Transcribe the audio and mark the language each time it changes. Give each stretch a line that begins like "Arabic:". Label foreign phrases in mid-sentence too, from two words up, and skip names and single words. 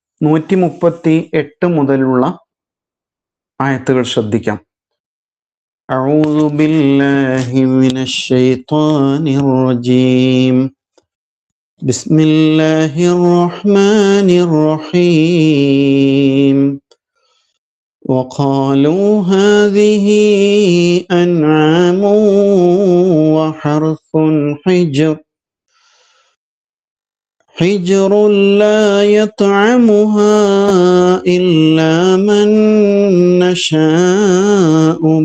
Malayalam: 138 മുതലുള്ള ആയത്തുകൾ ശ്രദ്ധിക്കാം.
Arabic: أعوذ بالله من الشيطان الرجيم. بسم الله الرحمن الرحيم. وقالوا هذه أنعام وحرث حجر لا يطعمها إلا من نشاء